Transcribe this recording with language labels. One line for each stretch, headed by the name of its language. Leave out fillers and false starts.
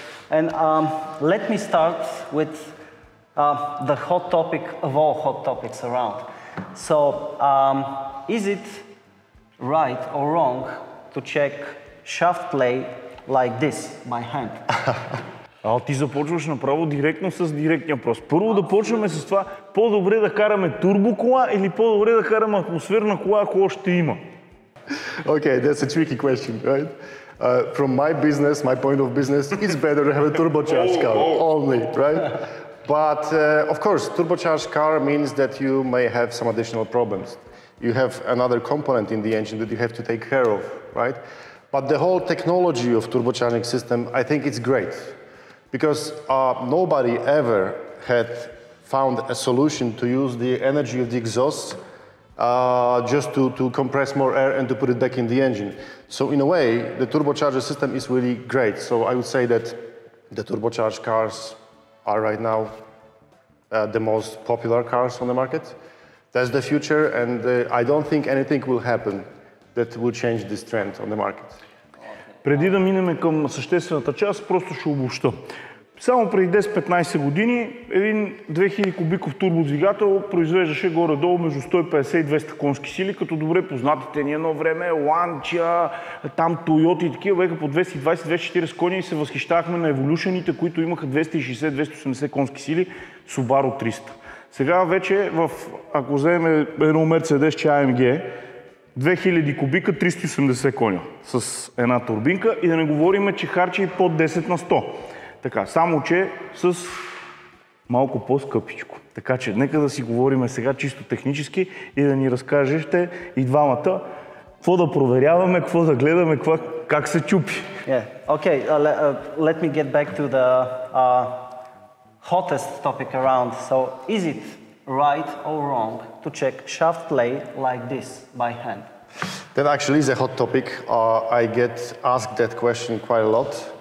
English: And let me start with the hot topic of all hot topics around. So, is it right or wrong to check shaft play like this, by hand?
Bulgarian: Ти започваш направо директно с директния въпрос. Първо да почваме с това, по-добре да караме турбокола или по-добре да караме атмосферна кола, ако още има?
English: Okay, that's a tricky question, right? From my point of business, it's better to have a turbocharged car only, right? But of course, turbocharged car means that you may have some additional problems. You have another component in the engine that you have to take care of, right? But the whole technology of turbocharging system, I think it's great. Because nobody ever had found a solution to use the energy of the exhaust just to compress more air and to put it back in the engine. So in a way, the turbocharger system is really great. So I would say that the turbocharged cars are right now the most popular cars on the market. That's the future, and I don't think anything will happen that will change this trend on the market.
Bulgarian: Преди да минем към съществената част, просто ще обобща. Само преди 10-15 години един 2000 кубиков турбодвигател произвеждаше горе-долу между 150 и 200 конски сили, като добре познатите ни едно време Ланча, там Тойота и такива бяха по 220-240 кони и се възхищавахме на еволюшените, които имаха 260-280 конски сили, Subaru 300. Сега вече, ако вземем едно Mercedes AMG, 2000 кубика, 380 коня с една турбинка и да не говорим, че харчи под 10 на 100. Така, само че с малко по-скъпичко. Така че нека да си говорим сега чисто технически и да ни разкажете и двамата какво да проверяваме, какво да гледаме, как се чупи.
English: Yeah. Okay, let me get back to the hottest topic around. So, is it right or wrong to check shaft play like this by hand? That actually is a hot topic. I get asked that question quite a lot.